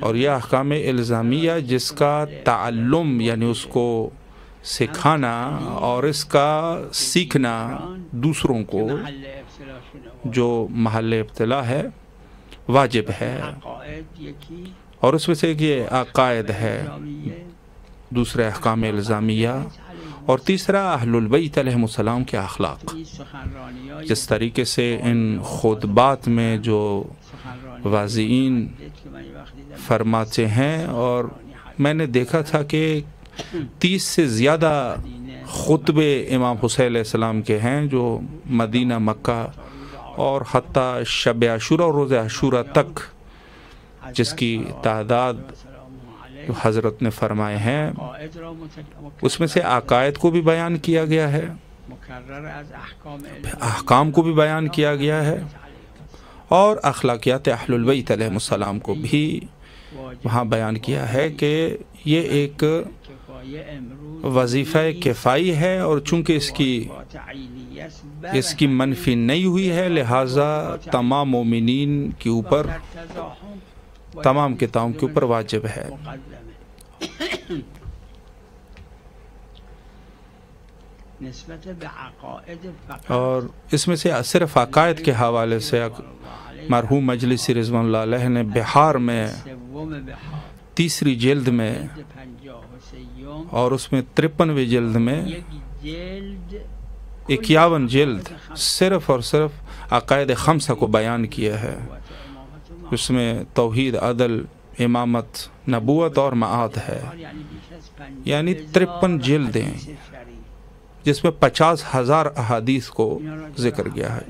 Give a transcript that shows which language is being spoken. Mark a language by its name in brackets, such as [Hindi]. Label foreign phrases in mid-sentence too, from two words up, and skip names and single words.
[Urdu] اور یہ احکام الزامیہ جس کا تعلم یعنی اس کو سکھانا اور اس کا سیکھنا دوسروں کو [Persian] محل ابتلا شنو [Urdu] جو محل ابتلا ہے واجب ہے. [Persian] عقائد یکی [Urdu] اور اس میں سے ایک یہ عقائد ہے، الزامیہ، دوسرے احکام الزامیہ، اور تیسرا اہل البیت علیہم السلام کے اخلاق. [Persian] این سخنرانی‌های [Urdu] جس طریقے سے ان خطبات میں جو [Persian] سخنرانی واعظین که من یه وقت دیدم [Urdu] فرماتے ہیں، اور میں نے دیکھا تھا کہ 30 سے زیادہ خطبے امام حسین علیہ السلام کے ہیں جو مدینہ، مکہ اور حتیٰ شب عاشورہ اور روز عاشورہ تک جس کی تعداد حضرت نے فرمائے ہیں، [Persian] عقائد را [Urdu] اس میں سے عقائد کو بھی بیان کیا گیا ہے، [Persian] مکرر از احکام [Urdu] احکام کو بھی بیان کیا گیا ہے، اور اخلاقیات اہل البیت علیہ السلام کو بھی وہاں بیان کیا ہے کہ یہ ایک [Persian] کفایه امروز [Urdu] وظیفہ کفائی ہے، اور چونکہ اس کی منفی نہیں ہوئی ہے لہٰذا تمام مومنین کے اوپر، تمام کتابوں کے اوپر واجب ہے. [Persian] نسبت به عقائد فقط [Urdu] اور اس میں سے صرف عقائد کے حوالے سے مرحوم مجلسی رضوان اللہ علیہ نے بہار میں [Persian] سوم بهار [Urdu] 3 جلد میں [Persian] 53 [Urdu] اور اس میں 53ویں جلد میں [Persian] یک جلد [Urdu] 51 جلد صرف اور صرف عقائد خمسہ کو بیان کیا ہے. اس میں توحید، عدل، امامت، نبوت اور معاد ہے، یعنی 53 جلدیں جس میں 50,000 احادیث کو ذکر کیا ہے.